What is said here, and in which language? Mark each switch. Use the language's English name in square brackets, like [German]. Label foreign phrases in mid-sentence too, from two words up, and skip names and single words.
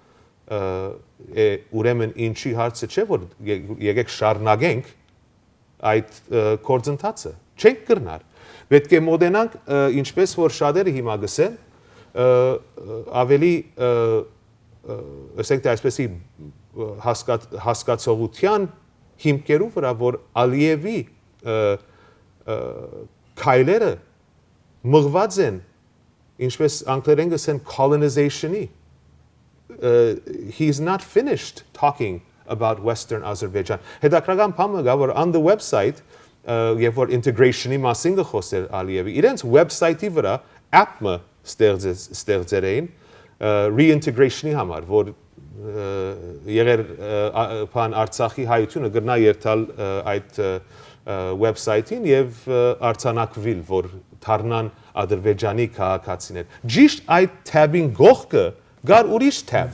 [Armenian] ուրեմն ինչի հարցը չէ, որ եկեք շարունակենք այդ կորձընթացը, չենք կրնար։ Պետք է մոտենանք, ինչպես որ շատերը հիմա գսեն, ավելի ասենք թե այսպեսի հասկացողության հիմքերով վրա, որ Ալիևի քայլերը մղված են, ինչպես անգլերեն գսեն colonization-ի. [English] He's not finished talking about Western Azerbaijan. [Armenian] Հետաքրքրական բանը կա, որ [English] on the website [Armenian] երբ որ integration-ի մասին գխոսեր Ալիևի, իրենց website-ի վրա app-ը ստեղծել էին reintegration-ի համար, որ եղեր Արցախի հայությունը գրնա երթալ այդ website-ին եւ արձանագրվել, որ դառնան Ադրբեջանի քաղաքացիներ։ Ճիշտ այդ tab-ին գողքը գար ուրիշ tab,